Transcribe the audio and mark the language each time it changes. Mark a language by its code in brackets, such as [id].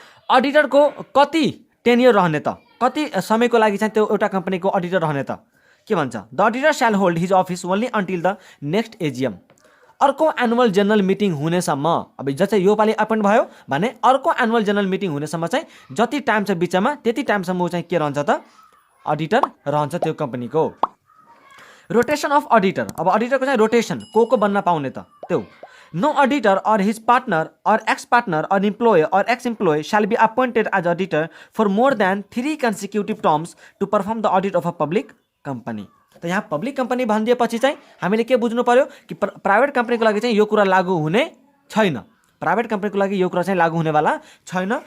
[ne] अडिटरको कति टेन्योर रहने त कति समयको लागि चाहिँ त्यो एउटा कम्पनीको अडिटर रहने त के भन्छ, [en] The auditor shall hold his office only until the next AGM. [ne] अर्को एनुअल जनरल मिटिङ हुनेसम्म, अब जस्तै यो पालि एपोइन्ट भयो भने अर्को एनुअल जनरल मिटिङ हुनेसम्म चाहिँ जति टाइम छ बिचमा त्यति टाइमसम्म चाहिँ के रहन्छ त अडिटर रहन्छ त्यो कम्पनीको। [en] rotation of auditor, [ne] अब अडिटरको चाहिँ रोटेसन को बन्न पाउने त त्यो, [en] No auditor or his partner or ex partner or employee or ex employee shall be appointed as auditor for more than 3 consecutive terms to perform the audit of a public company. [ne] त यहाँ पब्लिक कम्पनी भनिदिएपछि चाहिँ हामीले के बुझ्नु पर्यो कि प्राइभेट कम्पनीको लागि चाहिँ यो कुरा लागू हुने छैन, प्राइभेट कम्पनीको लागि यो कुरा चाहिँ लागू हुनेवाला छैन।